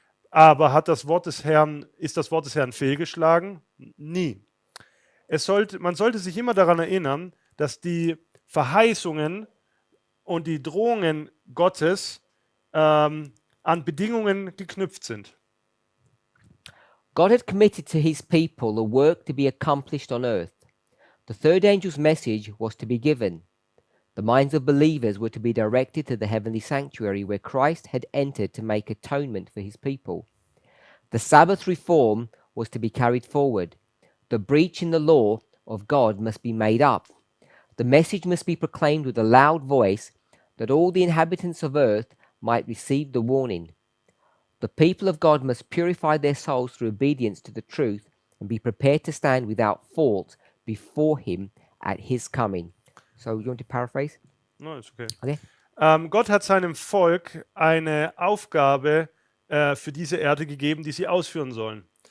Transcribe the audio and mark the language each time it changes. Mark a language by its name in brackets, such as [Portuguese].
[German] Aber ist das Wort des Herrn fehlgeschlagen? Nie. Man sollte sich immer daran erinnern, dass die Verheißungen und die Drohungen Gottes an Bedingungen geknüpft sind. [English] God had committed to his people a work to be accomplished on earth. The third angel's message was to be given. The minds of believers were to be directed to the heavenly sanctuary where Christ had entered to make atonement for his people. The Sabbath reform was to be carried forward. The breach in the law of God must be made up. The message must be proclaimed with a loud voice that all the inhabitants of earth might receive the warning. The people of God must purify their souls through obedience to the truth and be prepared to stand without fault before him at his coming. So, you want to paraphrase? No, it's okay. Okay. [German] Gott hat seinem Volk eine Aufgabe für diese Erde gegeben, die sie ausführen sollen.